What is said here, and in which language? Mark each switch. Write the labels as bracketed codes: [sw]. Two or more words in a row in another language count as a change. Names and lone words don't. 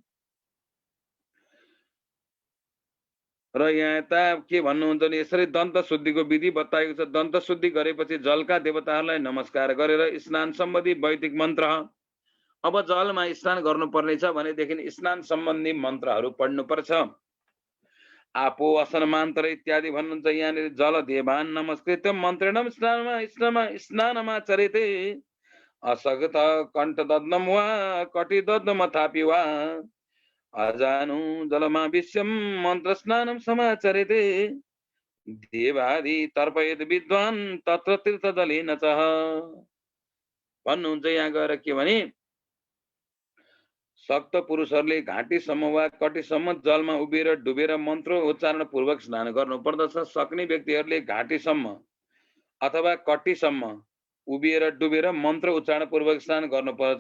[ne] र यहाँ यता के भन्नुहुन्छ भने यसरी दन्त शुद्धिको विधि बताएको छ। दन्त शुद्धि गरेपछि जलका देवताहरूलाई नमस्कार गरेर स्नान सम्बन्धी वैदिक मन्त्र, अब जलमा स्नान गर्नुपर्नेछ भनेदेखि स्नान सम्बन्धी मन्त्रहरू पढ्नुपर्छ। [sa] आपो असनमान्तर [ne] इत्यादि भन्नुहुन्छ। [sa] यहाँनिर जल देवान नमस्कृत मन्त्रणम स्नानमाचरेते असगत कण्ठ दद्म वा कटि दद्मथापि वा अजानु जलमा विश्वम मन्त्र स्नानम समाचरेते देवादि तर्पयेत विद्वान तत्र तीर्थ जलेन च भन्नुहुन्छ। [ne] यहाँ गएर के भने सक्त पुरुषहरूले घाँटीसम्म वा कटीसम्म जलमा उभिएर डुबेर मन्त्र उच्चारण पूर्वक स्नान गर्नु पर्दछ। सक्ने व्यक्तिहरूले घाँटीसम्म अथवा कटीसम्म उभिएर डुबेर मन्त्र उच्चारण पूर्वक स्नान गर्नु पर्दछ।